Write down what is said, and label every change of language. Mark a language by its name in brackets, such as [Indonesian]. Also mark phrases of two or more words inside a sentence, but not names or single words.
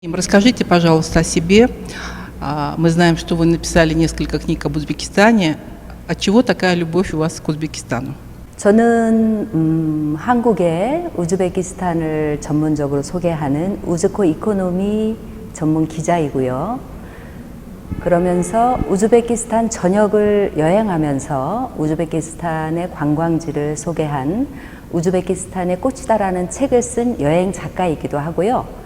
[Russian] Расскажите, пожалуйста, о себе. Мы знаем, что вы написали несколько книг об Узбекистане. Отчего такая любовь у вас к Узбекистану? [Korean] 저는 한국의 우즈베키스탄을 전문적으로 소개하는 우즈코 이코노미 전문 기자이고요. 그러면서 우즈베키스탄 전역을 여행하면서 우즈베키스탄의 관광지를 소개한 우즈베키스탄의 꽃이다라는 책을 쓴 여행 작가이기도 하고요.